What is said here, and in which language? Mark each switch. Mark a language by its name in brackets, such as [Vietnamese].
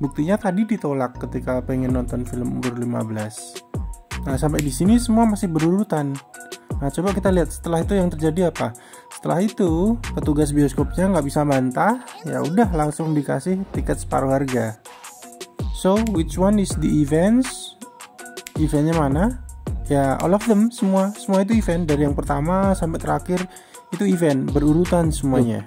[Indonesian] Buktinya tadi ditolak ketika pengen nonton film umur 15. Nah, sampai di sini semua masih berurutan. Nah, coba kita lihat setelah itu yang terjadi apa. Setelah itu, petugas bioskopnya nggak bisa bantah, ya udah langsung dikasih tiket separuh harga. [English] So, which one is the events? [Indonesian] Eventnya mana? Ya, [English] all of them, [Indonesian] semua itu event, dari yang pertama sampai terakhir itu event, berurutan semuanya.